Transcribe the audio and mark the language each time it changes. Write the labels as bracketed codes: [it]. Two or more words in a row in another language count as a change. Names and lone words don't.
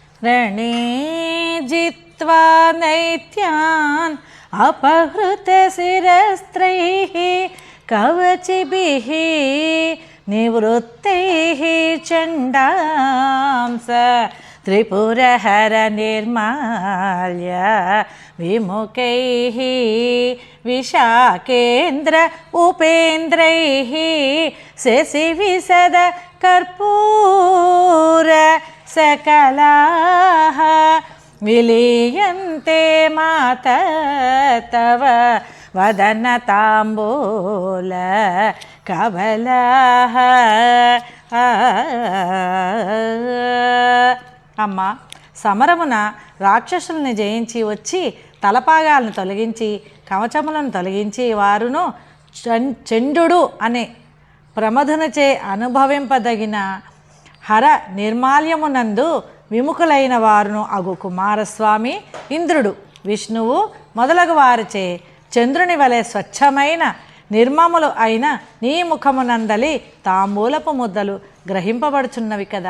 [sa] రణే జిత్వా నైత్యాన్ अपहृतशिरस्त्रैः कवचिभिः निवृत्तैः चण्डांस त्रिपुरहर निर्माल्य विमुखैः विशाखेन्द्र उपेन्द्रैः शशिविशद कर्पूर सकलाः विलीयन्ते मात तव वदन ताम्बूल कबलाः. [te] అమ్మ, సమరమున రాక్షసుల్ని జయించి వచ్చి తలపాగాలను తొలగించి కవచములను తొలగించి వారును చండు అనే ప్రమధునచే అనుభవింపదగిన హర నిర్మాల్యమునందు విముఖులైన వారును అగు కుమారస్వామి, ఇంద్రుడు, విష్ణువు మొదలగు వారిచే చంద్రుని వలె స్వచ్ఛమైన నిర్మములు అయిన నీ ముఖమునందలి తాంబూలపు ముద్దలు గ్రహింపబడుచున్నవి కదా.